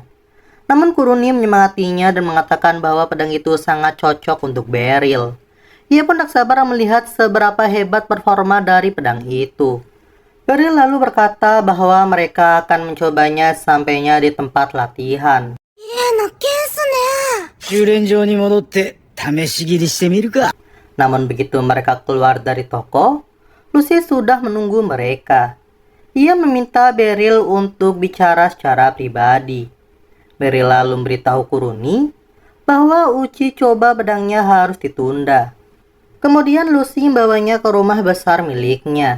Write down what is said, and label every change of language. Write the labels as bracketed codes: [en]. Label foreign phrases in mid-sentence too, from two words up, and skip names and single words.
[id] Namun Kuruni menyemangatinya dan mengatakan bahwa pedang itu sangat cocok untuk Beryl. Ia pun tak sabar melihat seberapa hebat performa dari pedang itu. Beryl lalu berkata bahwa mereka akan mencobanya sampainya di tempat latihan. [ja] 修練場に戻って試し切りしてみるか。 [id] Namun begitu mereka keluar dari toko, Lucy sudah menunggu mereka. Ia meminta Beryl untuk bicara secara pribadi. Beryl lalu memberitahu Kuruni bahwa uji coba pedangnya harus ditunda. Kemudian Lucy membawanya ke rumah besar miliknya.